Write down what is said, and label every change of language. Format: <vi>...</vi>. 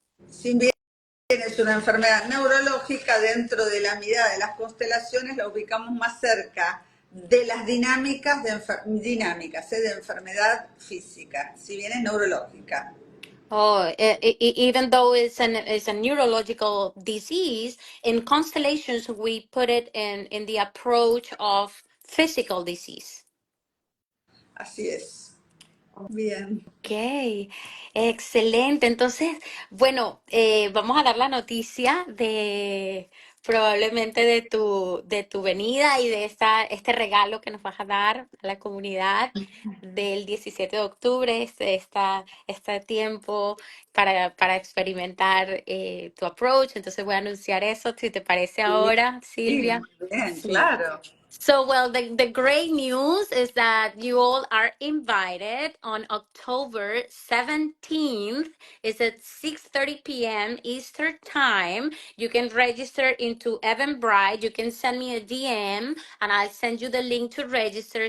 <es>Si bien es una enfermedad neurológica, dentro de la mirada de las constelaciones la ubicamos más cerca de las dinámicas de enfermedad física, si bien es neurológica.</es> <en>Oh, even though it's a neurological disease, in constellations we put it in the approach of physical disease.</en> <es>Así es. Bien. Ok, excelente. Entonces, bueno, vamos a dar la noticia de probablemente de tu venida y de este regalo que nos vas a dar a la comunidad del 17 de octubre, este tiempo para experimentar tu approach. Entonces voy a anunciar eso, si te parece Sí, ahora, Silvia. muy bien, Sí. claro.</es> <en>So, well, the great news is that you all are invited on October 17th. It's at 6:30 p.m. Eastern Time. You can register into Eventbrite. You can send me a DM and I'll send you the link to register.</en>